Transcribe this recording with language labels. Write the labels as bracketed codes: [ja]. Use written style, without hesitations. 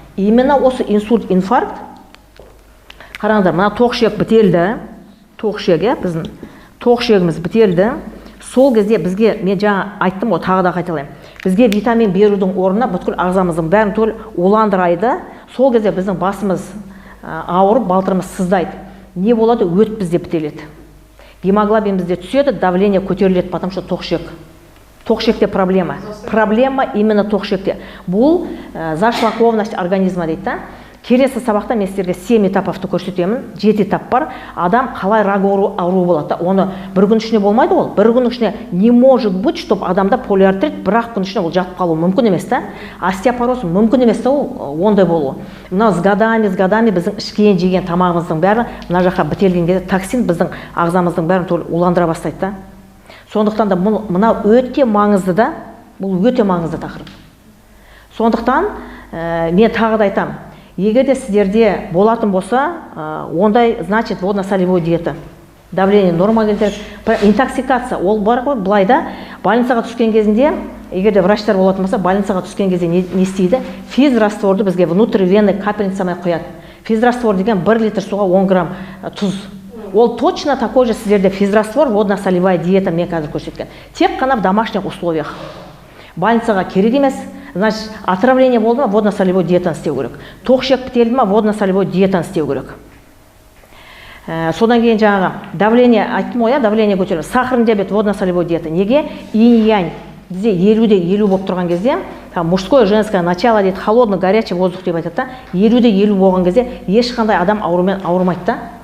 [kk] Именно осы инсульт, инфаркт, қараңыздар, мына тоқ ішек бітелді, тоқ ішегі, біздің тоқ ішегіміз бітелді. Сол кезде бізге, мен жаңа айттым ғой, тағы да қайталаймын. Бізге витамин берудің орнына бүткіл ағзамыздың бәрін түгел уландырайды. Сол кезде біздің басымыз ауырып, балтырымыз сыздайды. Не болады? Өт бізде бітеледі. Гемоглобин бізде түседі, давление көтеріледі, потому что тоқ ішек. Тоқ ішекте проблема. Проблема именно тоқ ішекте. Бұл зашлакованность организма дейді да. Келесі сабақта мен сіздерге 7 этапты көрсетемін, 7 этап бар. Адам қалай рак ауру болады. Оны бір күн ішіне болмайды ол. Бір күн ішіне не может быть, чтобы адамда полиартрит бір-ақ күн ішіне ол жатып қалу мүмкін емес та. Остеопороз мүмкін емес та ол ондай болуы. Мына с годами біздің ішкен жеген тамағымыздың бәрі мына жаққа бітелген кезде токсин біздің ағзамыздың бәрін уландыра бастайды да. Сондықтан да мына өте маңызды да, бұл өте маңызды тақырып. Сондықтан мен тағы да айтамын. Егер де сіздерде болатын болса, ондай, значит, водно-солевой диета. Давление норма келтіреді. Интоксикация, ол бар ғой, былайда, больницаға түскен кезінде, егер де врачтар болатын болса, больницаға түскен кезде не істейді? Физрастворды бізге внутривенный капельницамен құяды. Физраствор деген 1 литр суға 10 грамм тұз. ол точно такой же сіздерде физраствор, водно-солевая диета мен қазір көрсеткен. [ru] Тек қана в домашних условиях. Больницаға керек емес. [kk] Значит, отравление болды ма, водно-солевой диетаны істеу керек. Тоқшек бітелді ма, водно-солевой диетаны істеу керек. Содан кейін жаңағы давление, айттым ғой, давление көтеріліп, сахарный диабет, водно-солевой диета. Неге? Инь-янь. Бізде 50-де 50 болып тұрған кезде, мужское, женское начало дейді, холодный, горячий воздух деп айтады да, 50-де 50 болған кезде ешқандай адам аурумен ауырмайды да.